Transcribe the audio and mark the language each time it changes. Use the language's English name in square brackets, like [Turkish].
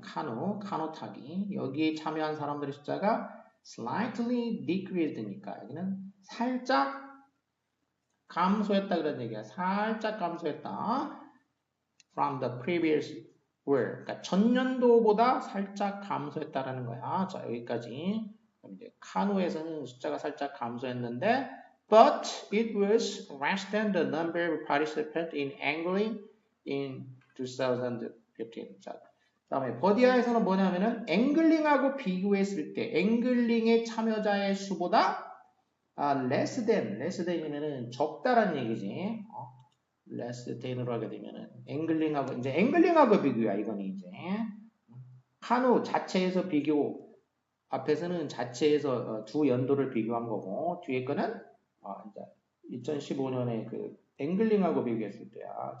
[Korean] 카누 타기. 여기에 참여한 사람들의 숫자가 [English] slightly decreased [Korean] 니까 여기는 살짝 감소했다 그런 얘기야. 살짝 감소했다. [English] From the previous year. [Korean] 그러니까 전년도보다 살짝 감소했다라는 거야. 자, 여기까지. 그럼 이제 카누에서는 숫자가 살짝 감소했는데 [English] but it was less than the number of participants in angling in 2015. [Korean] 자, 그다음에 버디아에서는 뭐냐면은 앵글링하고 비교했을 때 앵글링의 참여자의 수보다 less than이면은 적다란 얘기지. less than으로 하게 되면은 앵글링하고 비교야. 이거는 이제 카누 자체에서 비교 앞에서는 자체에서 두 연도를 비교한 거고 뒤에 거는 이제 2015년에 그 앵글링하고 비교했을 때야.